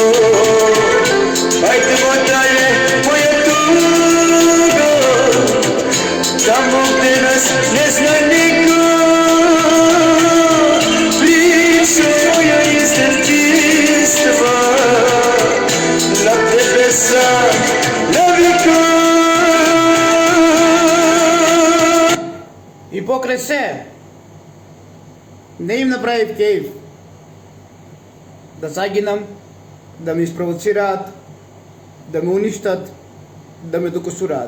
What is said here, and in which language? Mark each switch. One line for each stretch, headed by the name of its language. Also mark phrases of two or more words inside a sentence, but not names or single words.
Serbian: Ajdemo dalje, moja tugo, tamo gde nas ne zna niko. Priča moja iz detinjstva, na tebe sam naviko.
Macedonian: И покрај се, не им направив кејф да загинам, да ме испровоцираат, да ме уништат, да ме докосураат.